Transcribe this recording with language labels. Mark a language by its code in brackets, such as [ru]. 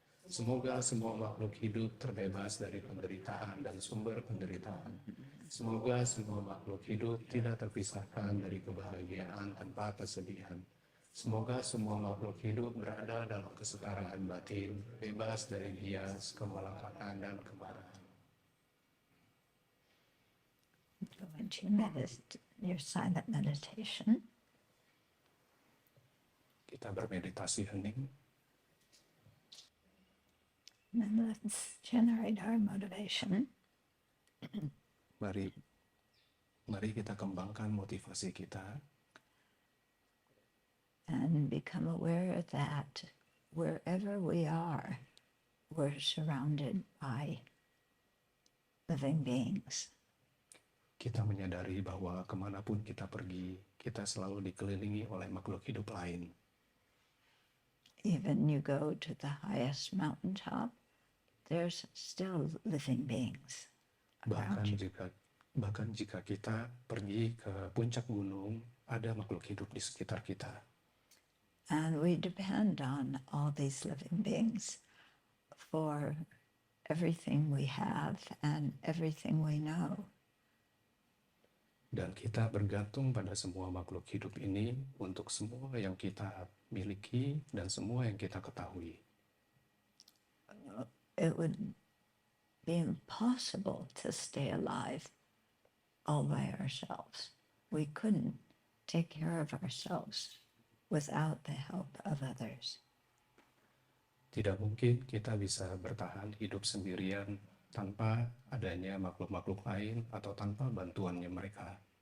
[id] Semoga semua makhluk hidup terbebas dari penderitaan dan sumber penderitaan. Semoga semua makhluk hidup tidak terpisahkan dari kebahagiaan tanpa kesedihan. Semoga semua makhluk hidup berada dalam kesetaraan batin, bebas dari bias, kemalakatan, dan kemarahan. [en] Go into your silent meditation. [id] Kita bermeditasi hening. [en] And let's generate our motivation. [id] Mari kita kembangkan motivasi kita. [en] And become aware that wherever we are, we're surrounded by living beings. [id] Kita menyadari bahwa kemanapun kita pergi, kita selalu dikelilingi oleh makhluk hidup lain. [en] Even you go to the highest mountaintop, there's still living beings around you. [id] Bahkan jika kita pergi ke puncak gunung, ada makhluk hidup di sekitar kita. [en] And we depend on all these living beings for everything we have and everything we know. [id] Dan kita bergantung pada semua makhluk hidup ini untuk semua yang kita miliki dan semua yang kita ketahui. [en] It would be impossible to stay alive all by ourselves. We couldn't take care of ourselves without the help of others. [id] Tidak mungkin kita bisa bertahan hidup sendirian tanpa adanya makhluk-makhluk lain atau tanpa bantuannya mereka.